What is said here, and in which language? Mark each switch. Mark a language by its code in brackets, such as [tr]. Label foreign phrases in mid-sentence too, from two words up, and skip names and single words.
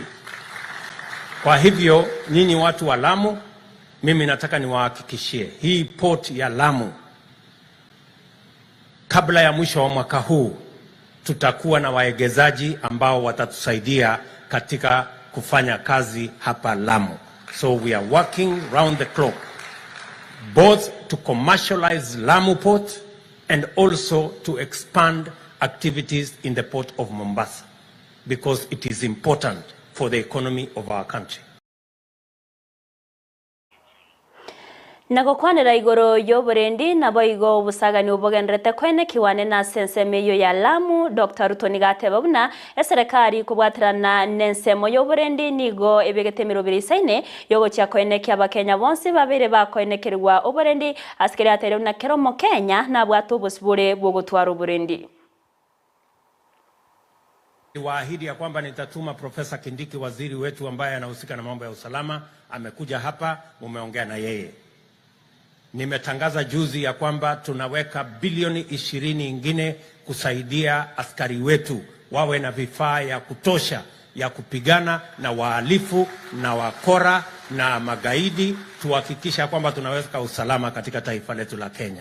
[sw] Kwa hivyo nyinyi watu wa Lamu, mimi nataka niwahakikishie hii port ya Lamu kabla ya mwisho wa mwaka huu tutakuwa na waegezaji ambao watatusaidia katika kufanya kazi hapa Lamu. [en] So we are working round the clock both to commercialize Lamu port and also to expand activities in the port of Mombasa because it is important for the economy of our country. [guz] Nagokwanira igoro yoborendi na boigo busagani ubogendrete kwene kiwane na sensemeyo ya Lamu. Dr. Ruto nigateba buna eserikali kubwatirana nensemo yoborendi nigo ebegete 2 yogo kya kwene kya bakenya bonse babere bakoenekerwa oborendi askeri atere na keromo Kenya na bwato busibure bwogotwara oborendi. [sw] Waahidi ya kwamba nitatuma Profesa Kindiki, waziri wetu ambaye anahusika na mambo ya usalama, amekuja hapa, mumeongea na yeye. Nimetangaza juzi ya kwamba tunaweka bilioni 20 ingine kusaidia askari wetu wawe na vifaa ya kutosha ya kupigana na wahalifu na wakora na magaidi, tuhakikisha kwamba tunaweka usalama katika taifa letu la Kenya.